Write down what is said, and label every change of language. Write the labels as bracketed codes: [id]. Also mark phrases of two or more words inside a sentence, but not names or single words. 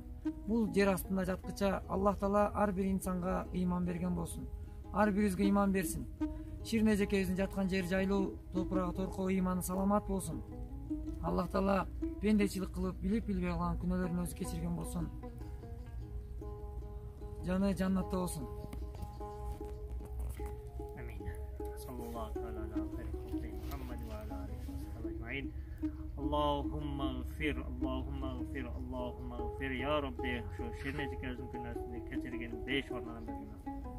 [ky] Бул жер астында жаткыча Аллах таала ар бир инсанга ыйман берген болсун. Ар бирибизге ыйман берсин. Ширнежикебиздин жаткан жери жайлуу, топурагы торкоо, ыйманы саламат болсун. Аллах таала пендечилик кылып, билип билбей калган күнөөлөрүн өзү кечирген болсун. Жаны жаннатта болсун. Амин. [ar] صلى الله عليه وسلم محمد وعلى آله وصحبه. اللهم اغفر، اللهم اغفر، اللهم اغفر يا ربي. [ky] Шу Ширнежикебиздин гүнахыны кечирген 5 орнадан берген.